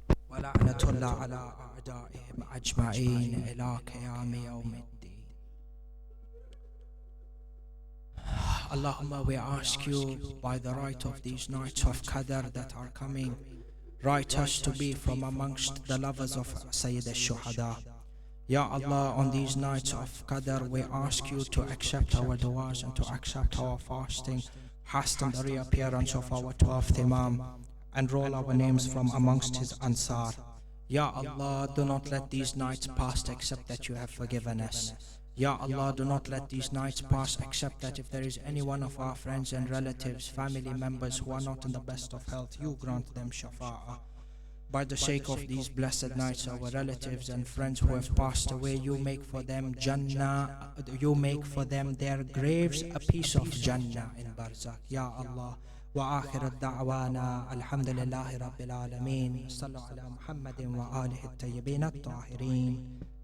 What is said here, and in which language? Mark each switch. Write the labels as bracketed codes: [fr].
[ar] ولعنة الله على أعدائهم أجمعين إلى قيام يوم الدين. [en] Allahumma, we ask you by the right of these nights of Qadr that are coming, write us to be from amongst the lovers of Sayyid al-Shuhada. Ya Allah, on these nights of Qadr, we ask you to accept our du'as and to accept our fasting, hasten the reappearance of our 12th Imam, and roll our names from amongst his Ansar. Ya Allah, do not let these nights pass except that you have forgiven us. Ya Allah, do not let these nights pass except that if there is any one of our friends and relatives, family members who are not in the best of health, you grant them shafa'ah. By the sake of these blessed nights, our relatives and friends who have passed away, you make for them Jannah, you make for them their graves a piece of Jannah in Barzakh. Ya Allah. [ar] وآخر الدعوانا الحمد لله رب العالمين صلوا على محمد وآله الطيبين الطاهرين.